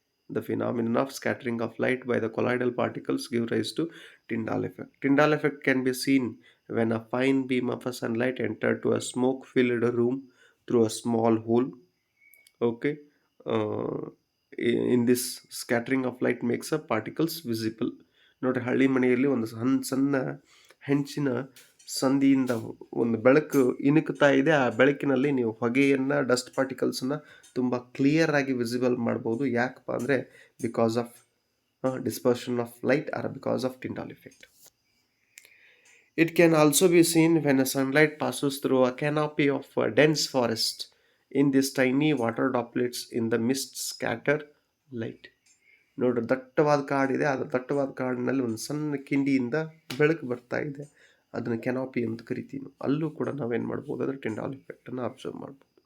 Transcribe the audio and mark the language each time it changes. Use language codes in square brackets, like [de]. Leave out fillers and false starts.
[en] The phenomenon of scattering of light by the colloidal particles gives rise to Tyndall effect. Tyndall effect can be seen when a fine beam of a sunlight enters to a smoke-filled room through a small hole. Okay, uh, in this scattering of light makes a particles visible. [kn] ನೋಡಿ ಹಳ್ಳಿ ಮನೆಯಲ್ಲಿ ಒಂದು ಸಣ್ಣ ಸಣ್ಣ ಹೆಂಚಿನ ಸಂದಿಯಿಂದ ಒಂದು ಬೆಳಕು ಇಣುಕ್ತಾ ಇದೆ. ಆ ಬೆಳಕಿನಲ್ಲಿ ನೀವು ಹೊಗೆಯನ್ನ ಡಸ್ಟ್ ಪಾರ್ಟಿಕಲ್ಸ್ನ ತುಂಬ ಕ್ಲಿಯರ್ ಆಗಿ ವಿಸಿಬಲ್ ಮಾಡ್ಬೋದು. ಯಾಕಪ್ಪ ಅಂದರೆ [en] Because of dispersion of light or because of Tyndall effect. It can also be seen when a sunlight passes through a canopy of a dense forest. In these tiny water droplets in the mist scatter light. [kn] ನೋಡ್ರಿ ದಟ್ಟವಾದ ಕಾಡಿದೆ, ಅದು ದಟ್ಟವಾದ ಕಾಡಿನಲ್ಲಿ ಒಂದು ಸಣ್ಣ ಕಿಂಡಿಯಿಂದ ಬೆಳಕು ಬರ್ತಾ ಇದೆ. ಅದನ್ನು ಕೆನಾಪಿ ಅಂತ ಕರಿತೀವಿ. ಅಲ್ಲೂ ಕೂಡ ನಾವೇನು ಮಾಡ್ಬೋದು ಅಂದರೆ ಟಿಂಡಾಲ್ ಇಫೆಕ್ಟನ್ನು ಅಬ್ಸರ್ವ್ ಮಾಡ್ಬೋದು.